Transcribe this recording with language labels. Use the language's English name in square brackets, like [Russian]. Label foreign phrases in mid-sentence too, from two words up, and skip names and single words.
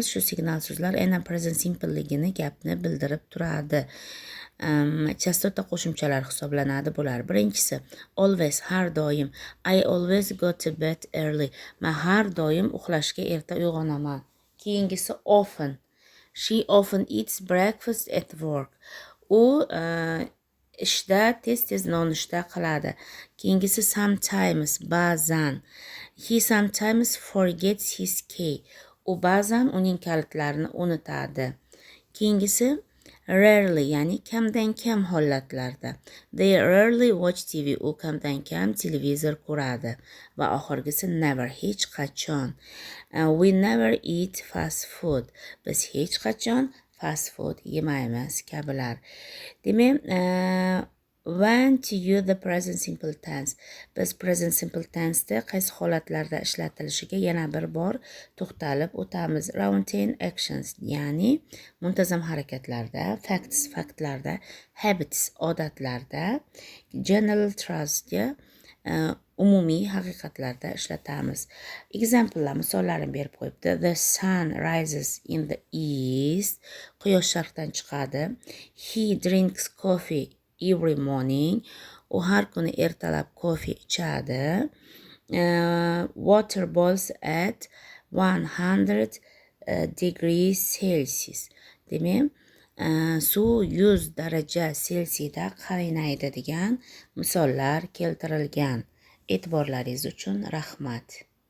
[Uzbek] Shu signal so'zlar aynan [English] present simpleligini, [Uzbek] gapni bildirib turadi. Chastota qo'shimchalar hisoblanadi bular. Birinchisi, always, har doim. [English] I always go to bed early. [Uzbek] Men har doim uxlashga erta uyg'onaman. Keyingisi, often. [English] She often eats breakfast at work. [Uzbek] U ishda tez nonushta qiladi. Keyingisi, sometimes, ba'zan. [English] He sometimes forgets his key. [Uzbek] U ba'zan uning kalitlarini unutadi. Keyingisi, rarely, ya'ni kamdan kam holatlarda. [English] They rarely watch TV. [Uzbek] U kamdan kam televizor ko'radi. Va oxirgisi, never, hech qachon. [English] We never eat fast food. [Uzbek] Biz hech qachon [English] fast food [Uzbek] yemaymiz kabilar. Demak, [English] when to use the present simple tense. [Uzbek] Biz [English] present simple tense'da [Uzbek] qaysi holatlarda ishlatilishiga yana bir bor to'xtalib o'tamiz. [English] Routine actions, [Uzbek] ya'ni muntazam harakatlarda, facts, faktlarda, habits, odatlarda, [English] general truth'ga, [Uzbek] umumiy haqiqatlarda ishlatamiz. Example'lar, misollarini berib qo'yibdi. [English] The sun rises in the east. [Uzbek] Quyosh sharqdan chiqadi. [English] He drinks coffee every morning. [Uzbek] U har kuni ertalab kofe ichadi. [English] Water boils at 100 degrees Celsius. [Uzbek] Demak, suv 100 daraja Selsiyda qaynaydi degan misollar keltirilgan. E'tiborlaringiz uchun rahmat.